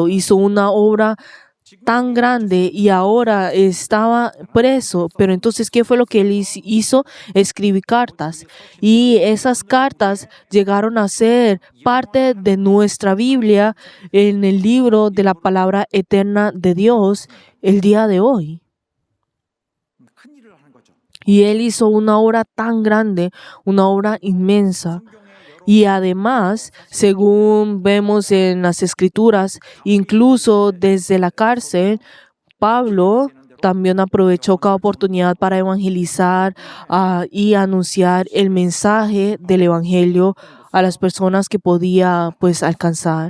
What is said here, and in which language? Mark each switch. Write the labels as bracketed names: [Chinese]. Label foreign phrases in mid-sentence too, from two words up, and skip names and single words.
[Spanish] Hizo una obra tan grande y ahora estaba preso. Pero entonces, ¿qué fue lo que él hizo? Escribir cartas. Y esas cartas llegaron a ser parte de nuestra Biblia en el libro de la palabra eterna de Dios el día de hoy. [Korean] 큰 일을 하는 거죠. [Spanish] Y él hizo una obra tan grande, una obra inmensa. Y además, según vemos en las Escrituras, incluso desde la cárcel, Pablo también aprovechó cada oportunidad para evangelizar y anunciar el mensaje del Evangelio a las personas que podía pues alcanzar.